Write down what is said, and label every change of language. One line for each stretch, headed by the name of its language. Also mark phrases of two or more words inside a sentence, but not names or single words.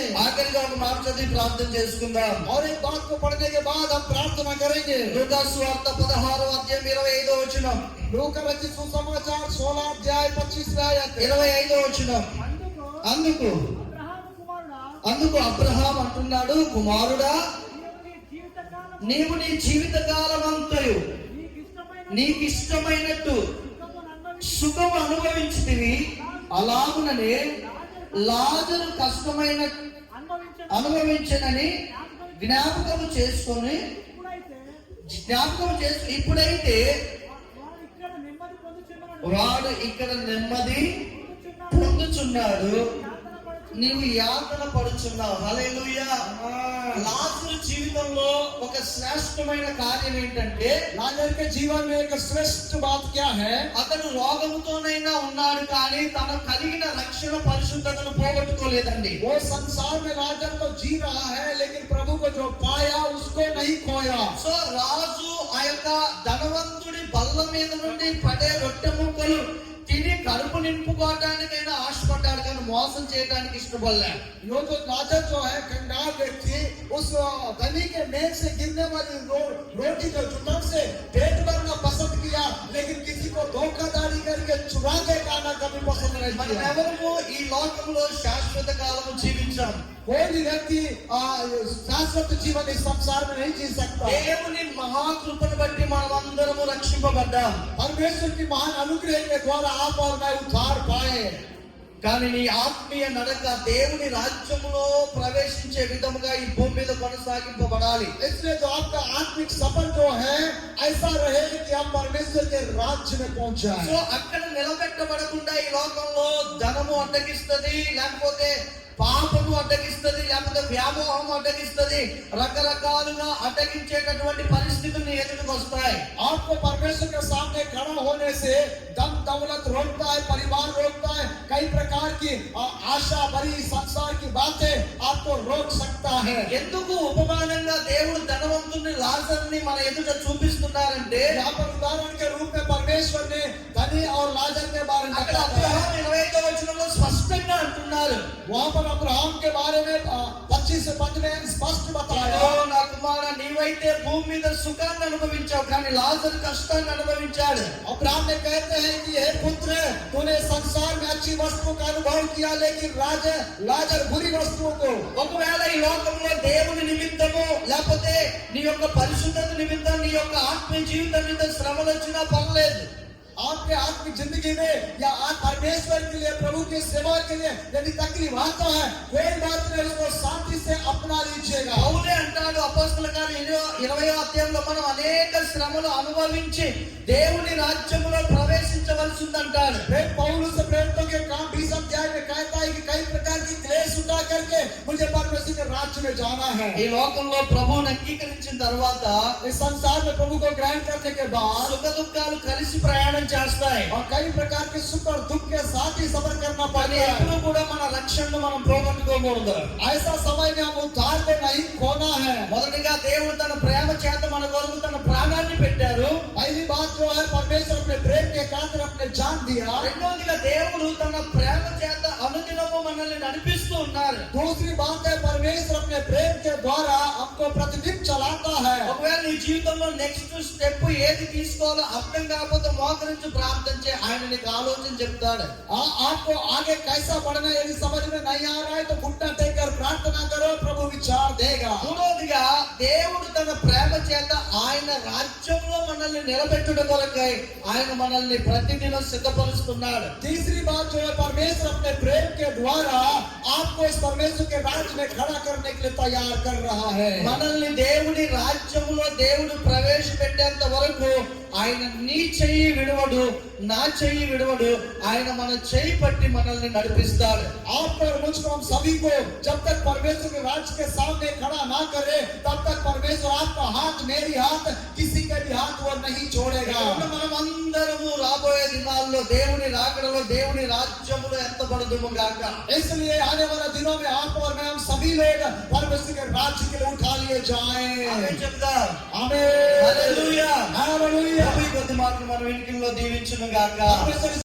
Telugu: ఆఖరిగా ఒక మాట చదివి ప్రార్థన చేసుకుందాం.
Hindi: और एक बात को पढ़ने के बाद हम प्रार्थना करेंगे।
Telugu: లూకా సువార్త 16వ అధ్యాయం 25వ వచనం.
Hindi: लूका रचित सुसमाचार 16 अध्याय 25 आयत।
Telugu: 25వ వచనం. అందుకు అందుకు అబ్రహాము కుమారుడా, అందుకు అబ్రహాం అంటున్నాడు, కుమారుడా నీవు నీ జీవితకాలం నీవు నీ జీవితకాలమంతయు నీకు ఇష్టమైన నీకు ఇష్టమైనట్టు సుఖమును సుఖం అనుభవించితివి, అలాగుననే లాజరు కష్టమైన అనుభవించనని జ్ఞాపకము చేసుకొని ఇప్పుడైతే వాడు ఇక్కడ నెమ్మది పొందుచున్నాడు, నీవు యాతన పడుచున్నావు. హల్లెలూయా. లాజరు జీవితంలో ఒక శ్రేష్టమైన కార్యం ఏంటంటే,
Hindi: लाजर के जीवन में एक श्रेष्ठ बात क्या है?
Telugu: అతను రోగముతోనైనా ఉన్నాడు కానీ తన కలిగిన రక్షణ పరిశుద్ధతను పోగొట్టుకోలేదండి.
Hindi: वो संसार में लाजर तो जी रहा है लेकिन प्रभु को जो पाया उसको नहीं खोया।
Telugu: సో రాజు ఆ యొక్క ధనవంతుడి బల్ల మీద నుండి పడే రొట్టె ముక్కలు తిని కడుపు నింపుకోవడానికైనా ఆశపడ్డాడు కానీ మోసం చేయడానికి ఇష్టపడలే.
Hindi: यो जो लाजर जो है कंगाल व्यक्ति उस धनी के मेज से गिरने वाली रोटी जो जुटान से पेट भरना पसंद किया, लेकिन किसी को धोखाधड़ी करके चुरा के खाना कभी पसंद नहीं
Telugu: మనం
Hindi: किया।
Telugu: ఎవరము ఈ లోకంలో శాశ్వత కాలము జీవించాం.
Hindi: कोई भी व्यक्ति शाश्वत जीवन इस संसार में नहीं जी सकता।
Telugu: దేవుని మహాకృపను బట్టి మనం అందరము రక్షింపబడ్డాం.
Hindi: परमेश्वर की महान अनुग्रह के द्वारा आप और मैं उद्धार पाए।
Telugu: కానీ నీ ఆత్మీయ నడక దేవుని రాజ్యములో ప్రవేశించే విధముగా ఈ భూమి మీద కొనసాగింపబడాలి.
Hindi: इसलिए जो आपका आत्मिक सफर जो है ऐसा रहे कि आप परमेश्वर के राज्य में पहुंच जाए।
Telugu: సో అక్కడ నిలబెట్టబడకుండా ఈ లోకంలో ధనము అడ్డగిస్తది, లేకపోతే పాపము అడ్డగిస్తది, లేకపోతే వ్యామోహం అడ్డగిస్తది, రకరకాలుగా అడ్డగించేటటువంటి పరిస్థితులు ఎదురుకు వస్తాయి.
Hindi: आपको परमेश्वर के सामने खड़ा होने से धन दौलत रोकता है, परिवार रोकता है, कई प्रकार की आशा भरी संसार की बातें आपको रोक सकता है।
Telugu: ఎందుకు ఉపమానంగా దేవుడు ధనవంతుని లాజర్ని మన ఎదుట చూపిస్తున్నారంటే
Hindi: यहाँ पर उदाहरण के रूप में परमेश्वर ने धनी और लाजर के बारे में
Telugu: అక్కడ
Hindi: बताया है।
Telugu: అబ్రహాం 25వ వచనంలో స్పష్టంగా అంటున్నారు,
Hindi: वहाँ पर अब्राहम के बारे में 25 से 5 में स्पष्ट बताया,
Telugu: "ఓ నా కుమారా, నీవైతే భూమి మీద సుఖాన్ని అనుభవించావు, కానీ లాజర్ కష్టాన్ని అనుభవించాడు."
Hindi: अब्राहम ने कहते हैं कि हे पुत्र, तूने संसार में अच्छी वस्तुओं का अनुभव किया, लेकिन लाजर बुरी वस्तुओं को।
Telugu: ఒకవేళ ఈ లోకంలో దేవుని నిమిత్తము లేకపోతే నీ యొక్క పరిశుద్ధత నిమిత్తం నీ యొక్క ఆత్మీయ జీవితం నిమిత్తం శ్రమలు వచ్చినా పర్లేదు,
Hindi: आपके आत्मिक जिंदगी में या आप परमेश्वर के लिए, प्रभु की सेवा के लिए यदि तकलीफ आता है, कोई बात नहीं, उसको शांति से अपना लीजिएगा।
Telugu: పౌలే అంటాడు అపోస్తల కార్యం 20వ అధ్యాయంలో, మనం అనేక శ్రమలు అనుభవించి దేవుని రాజ్యములో ప్రవేశించవలసి ఉందంటాడు.
Hindi: फिर पौलुस प्रेरितों के काम 20 अध्याय में कहता है कि कई प्रकार की क्लेश उठा करके मुझे परमेश्वर के राज्य में जाना है।
Telugu: ఈ లోకంలో ప్రభువుని అంగీకరించిన తర్వాత
Hindi: इस संसार में प्रभु को ग्रहण करने के बाद
Telugu: సుఖ దుఃఖాలు కలిసి ప్రయాణం చేస్తాయి.
Hindi: और कई प्रकार के सुख और दुख के साथ ही सफर करना
Telugu: కానీ
Hindi: पड़ता
Telugu: ఎప్పుడు
Hindi: है।
Telugu: కూడా మన లక్ష్యాన్ని మనం పోగొట్టుకోకూడదు.
Hindi: ऐसा समय में हम उद्धार को नहीं खोना है।
Telugu: మొదటిగా దేవుడు తన ప్రేమ చేత మన కొరకు తన ప్రాణాన్ని పెట్టారు.
Hindi: पहली बात जो है, परमेश्वर अपने प्रेम के खातिर अपने जान दिया।
Telugu: రెండవదిగా దేవుడు తన ప్రేమ చేత అనుదినము మనల్ని నడిపిస్తూ ఉన్నారు.
Hindi: दूसरी बात है, परमेश्वर अपने प्रेम के द्वारा हमको प्रतिदिन चलाता है।
Telugu: ఒకవేళ నీ జీవితంలో
English: next step
Telugu: ఏది తీసుకోవాలో అర్థం కాకపోతే మోకరించి ప్రార్థించే ఆయన నీకు ఆలోచన చెప్తాడు.
Hindi: आपको आगे कैसा बढ़ना यदि समझ में नहीं आ रहा है तो घुटना टेक कर प्रार्थना करो, प्रभु विचार देगा।
Telugu: మూడవదిగా దేవుడు తన ప్రేమ చేత ఆయన రాజ్యంలో మనల్ని నిలబెట్టుట కొరకై ఆయన మనల్ని ప్రతిదినం సిద్ధపరుస్తున్నాడు.
Hindi: तीसरी बात जो है, परमेश्वर अपने प्रेम के द्वारा आपको इस परमेश्वर के राज्य में खड़ा करने के लिए तैयार कर रहा है।
Telugu: మనల్ని దేవుడి రాజ్యములో దేవుడు ప్రవేశపెట్టేంత వరకు ఆయన నీ చెయ్యి విడవడు, నా చెయ్యి విడవడు. ఆయన మన చెయ్యి పట్టి మనల్ని నడిపిస్తాడు.
Hindi: आपको और मुझको, हम सभी को, जब तक परमेश्वर के राज्य के सामने खड़ा ना करे, तब तक परमेश्वर आपका हाथ, मेरी हाथ, किसी के भी हाथ वो नहीं छोड़ेगा।
Telugu: మనం అందరము రాబోయే దినాల్లో దేవుని రాకడలో దేవుని రాజ్యములో ఎంతబడదుము గాక.
Hindi: इसलिए आने वाले दिनों में आप और मैं, हम सभी लोग परमेश्वर के राज्य के लिए उठा लिए जाएं।
Telugu: ఆమేన్ చెప్దాం.
Hindi: आमीन।
Telugu: హల్లెలూయా.
Hindi: हालेलुया।
Telugu: ప్రభు ఈ కొద్ది మాటలు మన వెనుకల్లో దీవించును గాక.
Hindi: परमेश्वर